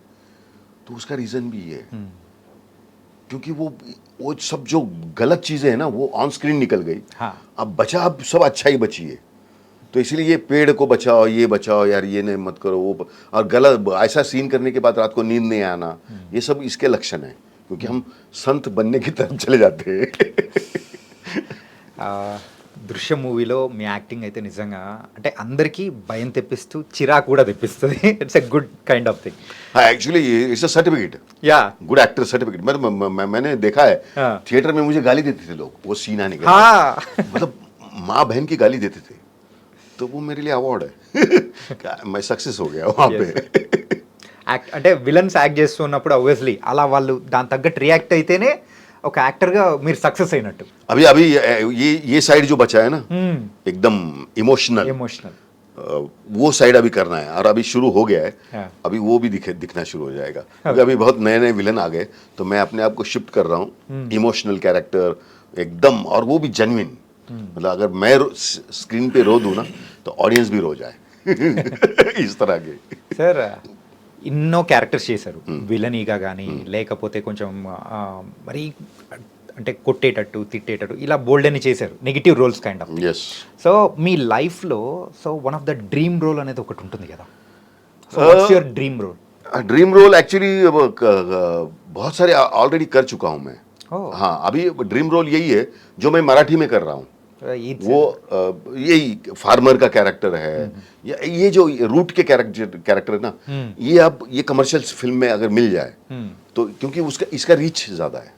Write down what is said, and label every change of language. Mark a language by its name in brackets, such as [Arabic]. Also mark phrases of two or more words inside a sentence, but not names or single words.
[Hindi] तो उसका रीजन भी ये है, क्योंकि वो सब जो गलत चीजें हैं ना, वो [English] on screen [Hindi] निकल गई। अब बचा, अब सब अच्छा ही बची है। तो इसलिए ये पेड़ को बचाओ, ये बचाओ यार, ये नहीं मत करो, वो और गलत ऐसा सीन करने के बाद रात को नींद नहीं आना, ये सब इसके लक्षण है, क्योंकि हम संत बनने की तरफ चले जाते हैं। [Telugu] దృశ్యం మూవీలో మీ యాక్టింగ్ అయితే నిజంగా అంటే అందరికీ భయం తెప్పిస్తూ చిరాకు కూడా తెప్పిస్తుంది. [English] It's a good kind of thing. [Hindi] हाँ [English] actually it's a certificate, good actor certificate. [Hindi] मैंने देखा है थिएटर में मुझे गाली देते थे लोग, वो सीन आने के बाद, मतलब माँ बहन की गाली देते थे, तो वो मेरे लिए अवार्ड है। मैं सक्सेस हो गया वहाँ पे। [Telugu] అంటే విలన్స్ యాక్ట్ చేస్తున్నప్పుడు obviously అలా వాళ్ళు దాని తగ్గట్టు రియాక్ట్ అయితేనే ఒక యాక్టర్గా మీరు సక్సెస్ అయినట్టు. [Hindi] अभी ये साइड जो बचा है ना, एकदम इमोशनल, वो साइड अभी करना है, और अभी शुरू हो गया है। अभी वो भी दिखना शुरू हो जाएगा, क्योंकि अभी बहुत नए नए विलन आ गए, तो मैं अपने आप को शिफ्ट कर रहा हूँ [English] emotional character [Hindi] एकदम, और वो भी जेन्युइन। मतलब अगर मैं स्क्रीन पे रो दूँ ना, तो ऑडियंस भी रो जाए। इस तरह के [Telugu] సార్ ఎన్నో క్యారెక్టర్స్ చేశారు, విలనీగా కానీ లేకపోతే కొంచెం మరీ అంటే కొట్టేటట్టు తిట్టేటట్టు ఇలా బోల్డ్ అని చేశారు, [English] negative roles kind of. [Telugu] సో మీ లైఫ్లో [English] so one of the dream role [Telugu] అనేది ఒకటి ఉంటుంది కదా, [English] what's your dream role? dream role [Hindi] एक्चुअली बहुत सारे ऑलरेडी कर चुका हूँ मैं। हाँ, अभी [English] dream role [Hindi] यही है जो मैं मराठी में कर रहा हूँ। वो यही फार्मर का कैरेक्टर है, ये जो रूट के कैरेक्टर है ना, ये अब ये [English] commercial film [Hindi] में अगर मिल जाए तो, क्योंकि इसका रीच ज्यादा है।